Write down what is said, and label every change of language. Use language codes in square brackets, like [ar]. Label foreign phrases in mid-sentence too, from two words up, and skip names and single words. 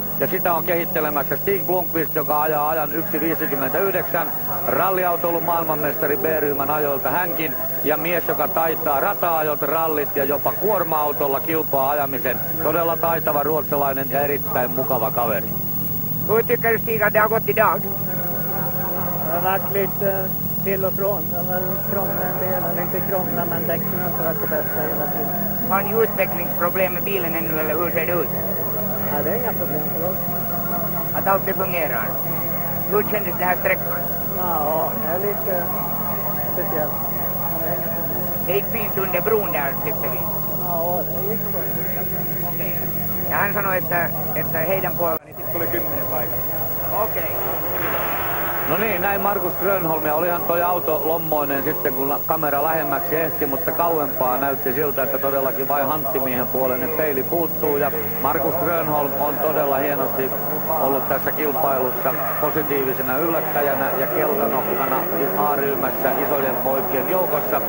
[fi] Ja sitä on kehittelemässä Stig Blomqvist, joka ajaa ajan 1.59. Ralliautoilun maailmanmestari B-ryhmän ajoilta hänkin. Ja mies, joka taitaa rata-ajot, rallit ja jopa kuorma-autolla kilpaa ajamisen. Todella taitava ruotsalainen ja erittäin mukava kaveri. [sv] Hur tycker du Stig att det har gått idag? Det har varit lite till och från. Det har väl krånglat en del, eller inte krånglat, men däcken har inte varit det bästa hela tiden. Har ni utvecklingsproblem med bilen ännu eller hur ser det ut? Ja, det är inga problem för oss. Att allt det fungerar? Hur kändes det här sträckan? Ja, det är lite speciellt. Men det är inga problem. Det gick fint under bron där tyckte vi. Ja, det gick så. [fi] Okei. Ja hän sanoi, että heidän puolella niin sitten tuli 10 paikalla. Okei. No niin, näin Markus Grönholm, ja olihan toi auto lommoinen sitten kun kamera lähemmäksi ehti, mutta kauempaa näytti siltä, että todellakin vain hanttimiehen puoleinen peili puuttuu, ja Markus Grönholm on todella hienosti ollut tässä kilpailussa positiivisena yllättäjänä ja keltanokkana A-ryhmässä isojen poikien joukossa.